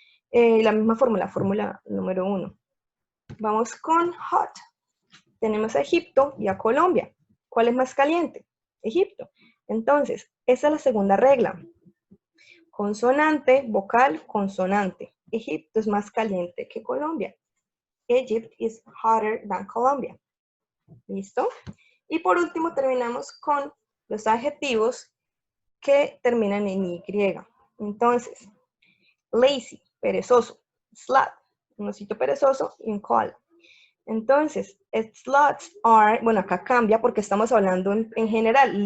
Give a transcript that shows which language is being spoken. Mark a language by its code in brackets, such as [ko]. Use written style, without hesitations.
[es] La misma fórmula número 1. Vamos con hot. Tenemos a Egipto y a Colombia. ¿Cuál es más caliente? Egipto. Entonces, esa es la segunda regla. Consonante, vocal, consonante. Egipto es más caliente que Colombia. [en] Egypt is hotter than Colombia. [es] ¿Listo? Y por último terminamos con los adjetivos que terminan en Y. Entonces, lazy, perezoso. Slut, un osito perezoso y un koala. Entonces, [en] sluts are, [es] bueno, acá cambia porque estamos hablando en general.